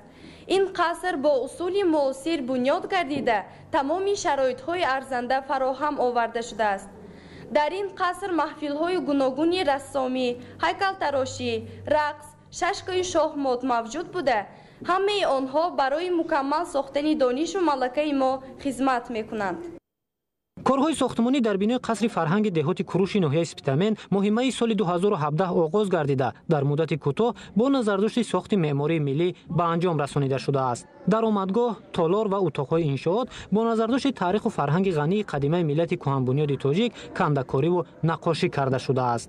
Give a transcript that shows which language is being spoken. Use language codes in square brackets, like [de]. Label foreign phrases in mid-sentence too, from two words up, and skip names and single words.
[fa] این قصر با اصول معاصر بنیاد گردیده تمام شرایط های ارزنده فراهم آورده شده است. در این قصر محفل های گوناگون رسامی، هیکل تراشی، رقص، ششکای شاهمات موجود بوده. همه آنها برای مکمل ساختن دانش و ملکه ما خدمت میکنند. [tg] корҳои сохтмонӣ дар бинои қасри фарҳанги деҳоти кӯруши ноҳияи Спитамен моҳимаи соли 2017 оғоз гардида дар муддати кӯтоҳ бо назардошти сохти меъмории миллӣ ба анҷом расонида шудааст. даромадгоҳ, толор ва утоқҳои иншоот бо назардошти таъриху фарҳанги ғании қадимаи миллати кӯҳанбунёди тоҷик кандакориву наққошӣ карда шудааст.